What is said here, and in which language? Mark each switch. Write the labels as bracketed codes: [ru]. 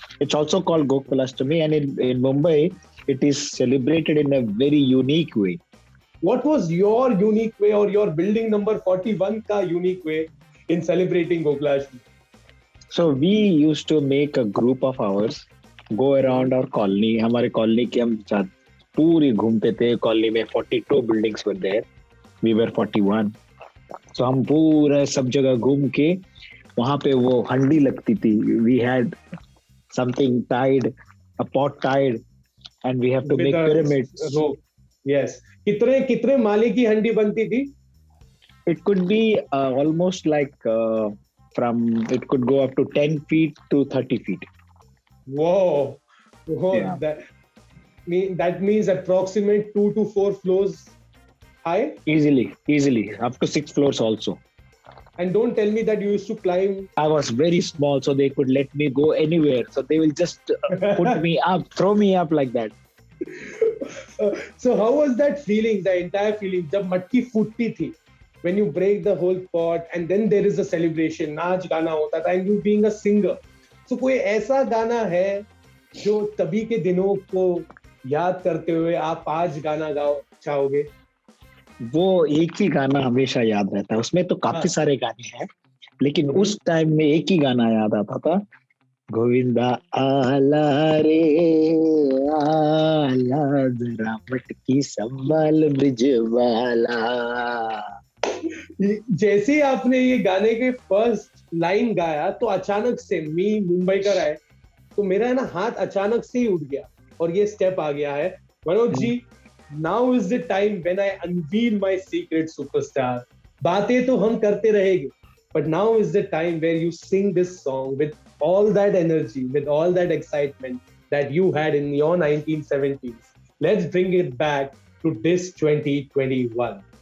[en] It's also called Gokulashtami, and in Mumbai, it is celebrated in a very unique way. What was your unique way or your building number 41 ka unique way in celebrating Gokulashtami? So we used to make a group of ours go around our colony. [hi] हमारे colony के हम पूरी घूमते थे. [en] Colony में 42 buildings were there. We were 41. [hi] So हम पूरा सब जगह घूम के वहाँ पे वो हंडी लगती थी. [en] We had something tied, a pot tied, and we have to With make a pyramids. rope. Yes. [hi] कितने माले की हंडी बनती थी? [en] It could be almost like it could go up to 10 feet to 30 feet. Whoa. Yeah. That means approximate 2 to 4 floors high. Easily, up to 6 floors also. And don't tell me that you used to climb. I was very small, so they could let me go anywhere. So they will just put me up, throw me up like that. So how was that feeling, the entire feeling, [hi] जब मटकी फूटती थी, [en] when you break the whole pot and then there is a celebration, [hi] नाच गाना होता था, [en] and you being a singer. [hi] So कोई ऐसा गाना है जो तभी के दिनों को याद करते हुए आप आज गाना गाओ चाहोगे? वो एक ही गाना हमेशा याद रहता है. उसमें तो काफी सारे गाने हैं, लेकिन उस टाइम में एक ही गाना याद आता था. गोविंदा आला रे आला, जरा मटकी संभाल ब्रिज वाला. जैसे ही आपने ये गाने के फर्स्ट लाइन गाया तो अचानक से मी मुंबई का है तो मेरा है ना हाथ अचानक से ही उठ गया और ये स्टेप आ गया है. [en] Manoj ji, now is the time when I unveil my secret superstar. [hi] बातें तो हम करते रहेंगे, [en] But now is the time where you sing this song with all that energy, with all that excitement that you had in your 1970s. Let's bring it back to this 2021.